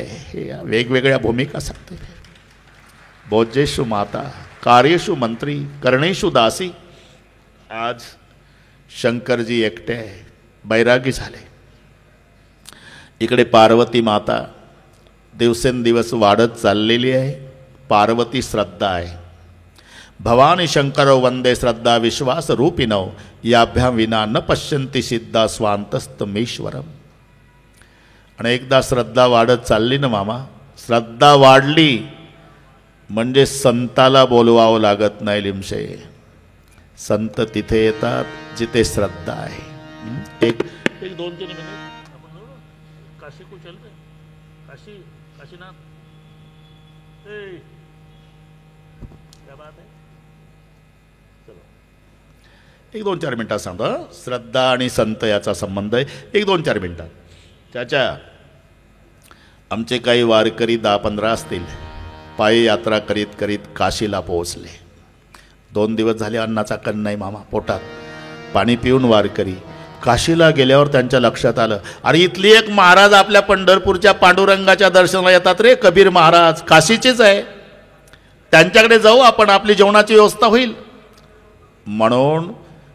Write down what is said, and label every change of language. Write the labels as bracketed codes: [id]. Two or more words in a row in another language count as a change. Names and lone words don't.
[mr] हे वेगवेगळ्या भूमिका सांगते. [sa] भोजेषु माता, कार्येषु मंत्री, करणेषु दासी. [mr] आज शंकरजी एकटे आहे, बैरागी झाले. इकडे पार्वती माता दिवसेंदिवस वाढत चाललेली आहे. पार्वती श्रद्धा आहे. [sa] भवानी शंकरो वंदे श्रद्धा विश्वास रूपिणौ, याभ्याम विना न पश्यन्ति सिद्धा स्वांतस्तमीश्वरम. [mr] आणि एकदा श्रद्धा वाढत चालली ना मामा, श्रद्धा वाढली म्हणजे संताला बोलवावं लागत नाही. लिमशे संत तिथे येतात जिथे श्रद्धा आहे. [hi] एक 2-3 मिनिट काशी को चलते, काशीनाथ क्या बात है. [mr] चलो 1-2-4 मिनिटात सांगतो. श्रद्धा आणि संत याचा संबंध आहे. 1-2-4 मिनिटात. चाचा, आमचे काही वारकरी 10-15 असतील, पायी यात्रा करीत करीत काशीला पोहोचले. 2 दिवस झाले अन्नाचा कण नाही मामा पोटात. पाणी पिऊन वारकरी काशीला गेल्यावर त्यांच्या लक्षात आलं, अरे इथली एक महाराज आपल्या पंढरपूरच्या पांडुरंगाच्या दर्शनाला येतात रे, कबीर महाराज काशीचेच आहे, त्यांच्याकडे जाऊ आपण, आपली जेवणाची व्यवस्था होईल.